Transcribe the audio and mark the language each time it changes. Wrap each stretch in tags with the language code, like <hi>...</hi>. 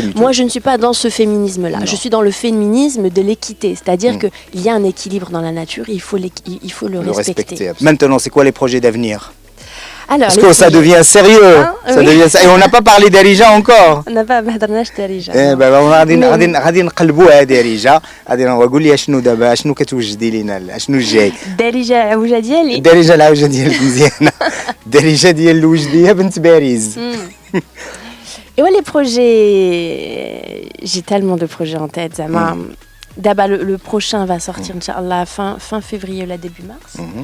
<fr>Moi, je ne suis pas dans ce féminisme-là. Non. Je suis dans le féminisme de l'équité, c'est-à-dire qu'il y a un équilibre dans la nature et il faut le respecter. Maintenant, c'est quoi les projets d'avenir? Alors, parce que ça devient sérieux. Et on n'a pas parlé d'Darija encore. On n'a pas parlé d'Darija.</fr> <ar>غادي نقلبوها دارجة. غادي نقول لي شنو دابا شنو كتوجدي لينا شنو الجاي. دارجة عوجة ديالي. دارجة العوجة ديالك مزيانة. دارجة ديال الوجدية بنت باريس.</ar> <fr>Et ouais, les projets, j'ai tellement de projets en tête. D'abord, le prochain va sortir, Inch'Allah, fin février, là, début mars.</fr>